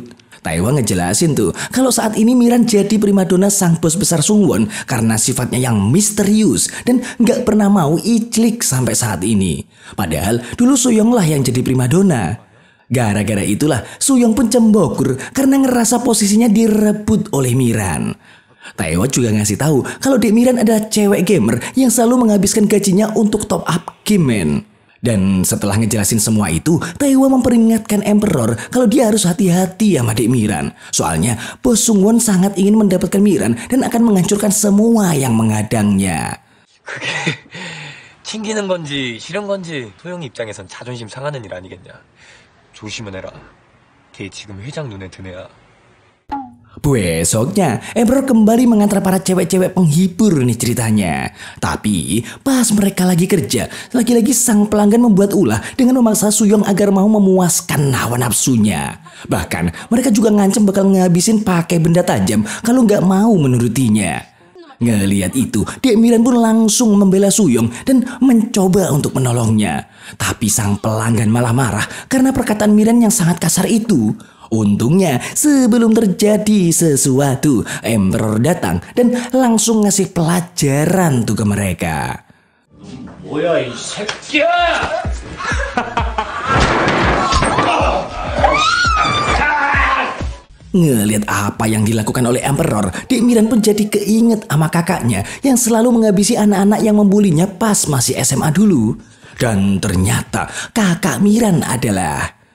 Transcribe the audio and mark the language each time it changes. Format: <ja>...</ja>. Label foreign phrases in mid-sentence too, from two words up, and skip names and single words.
<id>Taiwa ngejelasin tuh, kalau saat ini Miran jadi primadona sang bos besar Sungwon karena sifatnya yang misterius dan gak pernah mau iclik sampai saat ini. Padahal dulu Suyong lah yang jadi primadona. Gara-gara itulah Suyong pun cembokur karena ngerasa posisinya direbut oleh Miran. Taiwa juga ngasih tahu kalau Dek Miran adalah cewek gamer yang selalu menghabiskan gajinya untuk</id> <en>top up</en> <id>game men. Dan setelah ngejelasin semua itu, Taiwa memperingatkan Emperor kalau dia harus hati-hati sama Dek Miran. Soalnya bos Sungwon sangat ingin mendapatkan Miran dan akan menghancurkan semua yang menghadangnya.</id> <ko>그게 튕기는 건지 싫은 건지 소영이 입장에선 자존심 상하는 일 아니겠냐. 조심은 해라. 걔 지금 회장 눈에 드네야.</ko> <id>Besoknya, Emperor kembali mengantar para cewek-cewek penghibur nih ceritanya. Tapi, pas mereka lagi kerja, lagi-lagi sang pelanggan membuat ulah dengan memaksa Suyong agar mau memuaskan hawa nafsunya. Bahkan, mereka juga ngancem bakal ngabisin pakai benda tajam kalau nggak mau menurutinya. Ngelihat itu, Dek Miran pun langsung membela Suyong dan mencoba untuk menolongnya. Tapi sang pelanggan malah marah karena perkataan Miran yang sangat kasar itu. Untungnya sebelum terjadi sesuatu, Emperor datang dan langsung ngasih pelajaran tuh ke mereka.</id> <ko>뭐야 이 새끼야!</ko> <id>Ngelihat apa yang dilakukan oleh Emperor, Dek Miran pun jadi keinget sama kakaknya yang selalu menghabisi anak-anak yang membulinya pas masih SMA dulu. Dan ternyata kakak Miran adalah...</id>